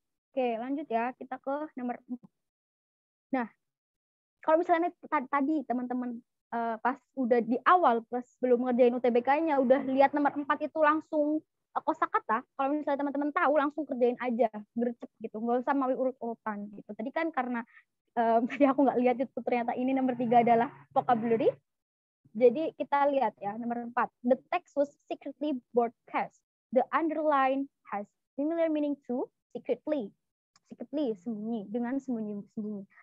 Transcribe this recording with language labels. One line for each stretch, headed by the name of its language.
Indonesian: Oke, lanjut ya. Kita ke nomor 4. Nah, kalau misalnya tadi teman-teman pas udah di awal, pas belum ngerjain UTBK-nya, udah lihat nomor 4 itu langsung kosakata, kalau misalnya teman-teman tahu langsung kerjain aja, gercep gitu, nggak usah mau urut-urutan gitu. Tadi kan karena tadi aku nggak lihat itu ternyata ini nomor 3 adalah vocabulary. Jadi kita lihat ya nomor 4.
English: The text was secretly broadcast. The underline has similar meaning to secretly.
Indonesian: Secretly, sembunyi, dengan sembunyi-sembunyi.